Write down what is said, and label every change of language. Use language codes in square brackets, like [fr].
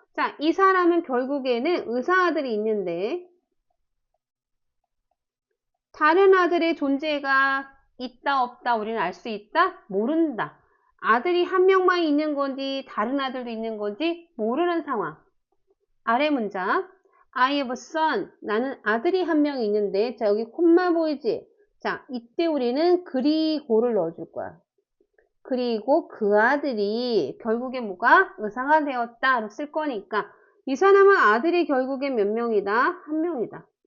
[ko] 자, 이 사람은 결국에는 의사아들이 있는데 다른 아들의 존재가 있다 없다 우리는 알 수 있다? 모른다. 아들이 한 명만 있는 건지 다른 아들도 있는 건지 모르는 상황. 아래 문장 [en] I have a son. [ko] 나는 아들이 한 명 있는데 자 여기 콤마 보이지? 자 이때 우리는 그리고를 넣어줄 거야. 그리고 그 아들이 결국에 뭐가 의사가 되었다로 쓸 거니까 이 사람은 아들이 결국에 몇 명이다? 한 명이다.